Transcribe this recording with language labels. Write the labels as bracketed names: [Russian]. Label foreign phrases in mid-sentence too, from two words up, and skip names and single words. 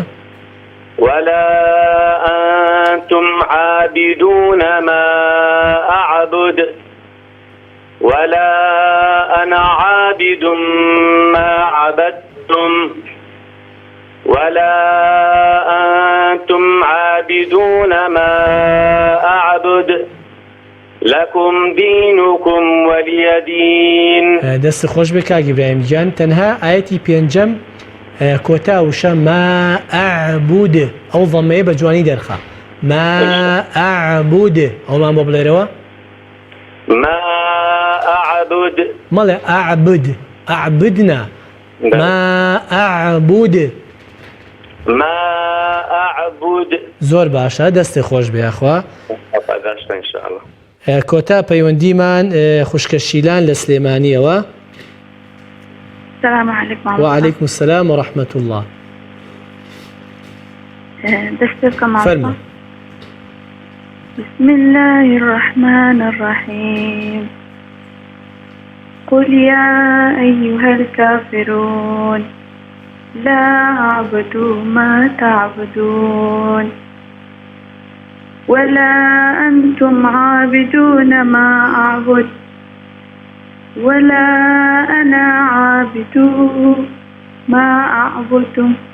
[Arabic] ولا أنتم عابدون ما أعبد ولا أنا عابد ما عبدتم ولا أنتم عابدون ما أعبد لكم دينكم ولي دين. [Central Kurdish] دەست خۆش بێ کاک ئیبراهیم گیان تەنها ئاەتی پێنجەم کۆتا وشە [Arabic] ما ئەعبود [Central Kurdish] ئەو ضەمەیە بە جوانی دەرخە [Arabic] ما ئەعبود [Central Kurdish] ئەومان بۆ بڵێرەوە [Arabic] ما أعبد [Central Kurdish] مەڵێ [Arabic] ئەعبد ئەعبدنا ما ئەعبود ما أعبد. [Central Kurdish] زۆر باشە دەستی خۆش بێ ئەخوا باداشت [Arabic] ان شاء الله. [Central Kurdish] کۆتا پەیوەندیمان خوشکە شیلان لە سلێمانیەوە. [Arabic] السلام عليكم. وعليكم السلام ورحمة الله. [Central Kurdish] دستك فرموا. [Arabic] بسم الله الرحمن الرحيم. قل يا أيها الكافرون لا أعبد ما تعبدون ولا أنتم عابدون ما أعبد ولا أنا عابد ما أعبدتم